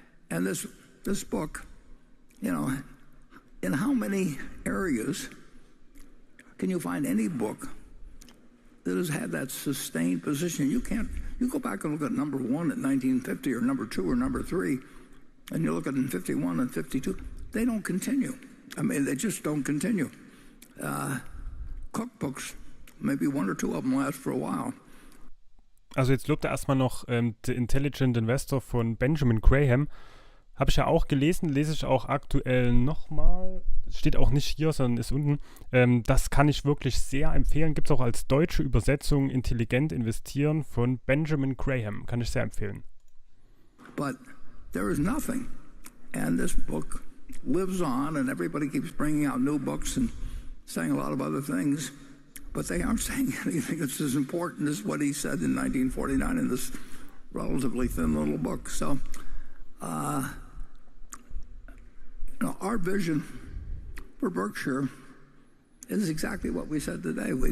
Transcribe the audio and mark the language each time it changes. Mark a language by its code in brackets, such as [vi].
[en] And this book, in how many areas can you find any book that has had that sustained position? You go back and look at number 1 in 1950 or number 2 or number 3, and you look at it in 51 and 52, they don't continue. I mean, they just don't continue. Cookbooks, maybe 1 or 2 of them last for a while. [de] Also jetzt lobt er erstmal noch The Intelligent Investor von Benjamin Graham. Habe ich ja auch gelesen, lese ich auch aktuell nochmal. Steht auch nicht hier, sondern ist unten. Das kann ich wirklich sehr empfehlen. Gibt es auch als deutsche Übersetzung Intelligent Investieren von Benjamin Graham. Kann ich sehr empfehlen. [en] But there is nothing. And this book lives on, and everybody keeps bringing out new books and saying a lot of other things, but they aren't saying anything that's as important as what he said in 1949 in this relatively thin little book. So, our vision for Berkshire is exactly what we said today.